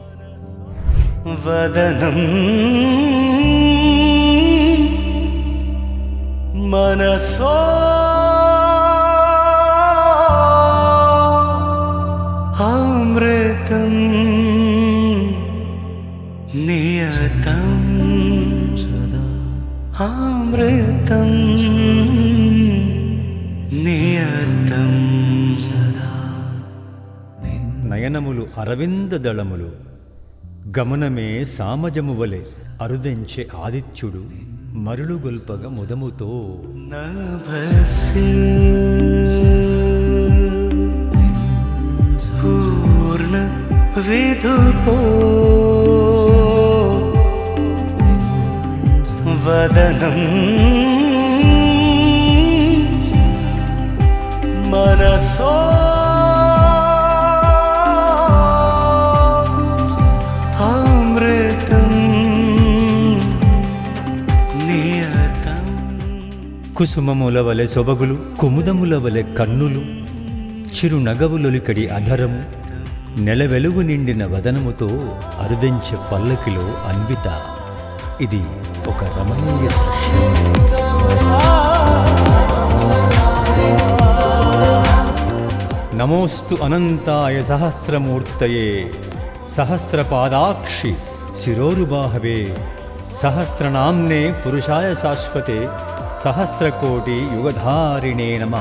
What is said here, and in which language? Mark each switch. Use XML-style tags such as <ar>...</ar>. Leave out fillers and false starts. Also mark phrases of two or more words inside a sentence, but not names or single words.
<sa>వదనం మనసో అమృతం నియతం సదా అమృతం నియతం సదా.</sa> <te>నయనములు అరవింద దళములు, గమనమే సామజము వలె అరుదెంచె ఆదిత్యుడు మరులు గొల్పగ ముదముతో</te> <sa>നഭസിൽ പൂർണ്ണ വിധുപോ വദനം മനസോ അമൃതം നിയതം.</sa> <te>కుసుమముల వలె సొబగులు కుముదముల వలె కన్నులు చిరు నగవులొలికడి అధరము నెలవెలుగు నిండిన వదనముతో అరుదెంచె పల్లకిలో అన్విత. ఇది ఒక రమణీయ దృశ్యం.</te> <sa>నమోస్తు అనంతాయ సహస్రమూర్తయే సహస్రపాదాక్షి శిరోరుబాహవే సహస్రనామ్నే పురుషాయ శాశ్వతే సహస్రకోటి యుగధారిణే నమః.</sa>